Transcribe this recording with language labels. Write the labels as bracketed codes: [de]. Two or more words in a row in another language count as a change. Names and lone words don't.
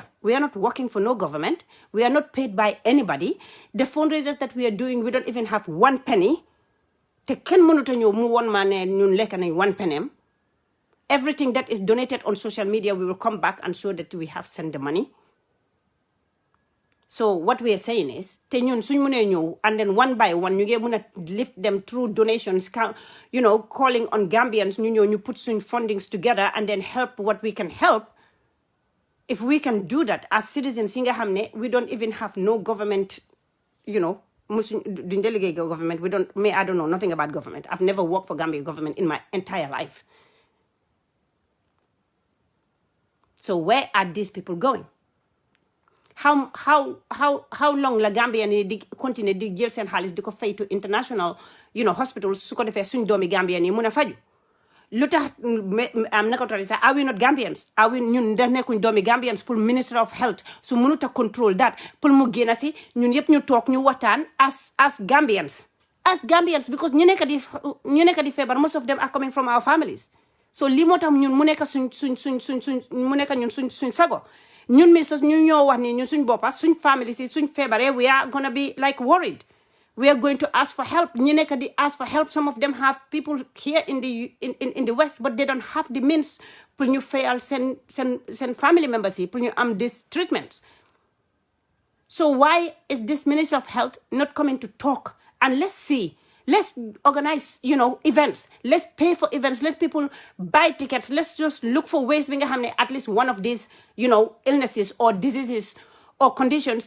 [en] We are not working for no government. We are not paid by anybody. The fundraisers that we are doing, we don't even have 1 penny. [wo] Te ken mënuta ñëw mu won ma ne ñun lekk nañ 1 penny. [en] Everything that is donated on social media, we will come back and show that we have sent the money. So what we are saying is, [wo] te ñun suñ mënee ñëw, [en] and then one by one, [wo] ñu ngi mën a [en] lift them through donations, calling on Gambians, [wo] ñu ñëw ñu [en] put suñ fundings together and then help what we can help. If we can do that as citizens, we don't even have no government, duñ delegate government. I don't know nothing about government. I've never worked for Gambia government in my entire life. So where are these people going? How long [wo] la Gambia ni di continue di jël seen xaalis di ko fay [en] to international hospitals [wo] su ko defee suñ doomi Gambia ni mun a faju lu tax am naka tori sax [en] are we not Gambians? Are we [wo] ñun da nekkuñ doomi Gambians pour [en] Minister of Health [wo] su mënut a [en] control that [wo] pour mu génn si ñun yëpp ñu toog ñu waxtaan [en] as Gambians because [wo] ñu nekk di feebar [en] most of them are coming from our families. [wo] So lii moo tax ñun mu nekk suñ sago ñun ministers ñu ñoo wax ni ñun suñ boppa suñ family si suñ feebare [en] we are gonna be like worried. We are going to ask for help. [wo] ñu nekk di [en] ask for help. Some of them have people here in the West, but they don't have the means [wo] pour ñu fayal seen [en] family members [wo] yi pour ñu am [en] these treatments. So why is this Minister of Health not coming to talk? And let's organize, events. Let's pay for events. Let people buy tickets. Let's just look for ways we can have at least one of these, illnesses or diseases or conditions.